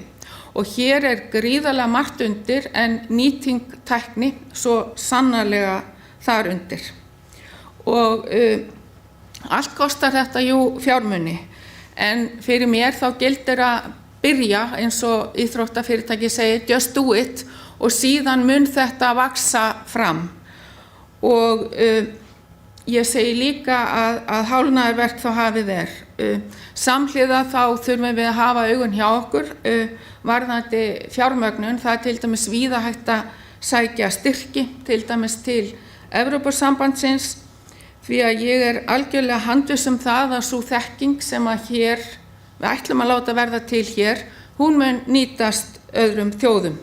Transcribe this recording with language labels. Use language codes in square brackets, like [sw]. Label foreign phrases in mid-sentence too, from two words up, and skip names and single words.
[is] Og hér er gríðarlega margt undir en nýting tækni svo sannarlega þar undir. Og allt kostar þetta fjármuni en fyrir mér þá gildir að byrja eins og íþróttafyrirtæki segir [en] just do it [is] og síðan mun þetta vaksa fram. Og ég segi líka að hálfnaðarverk þá hafið er. Samhliða þá þurfum við að hafa augun hjá okkur varðandi fjármögnun. Það er til dæmis víða hægt að sækja styrki, til dæmis til Evrópusambandsins því að ég er algjörlega handviss það að sú þekking sem að hér við ætlum að láta verða til hér, hún mun nýtast öðrum þjóðum.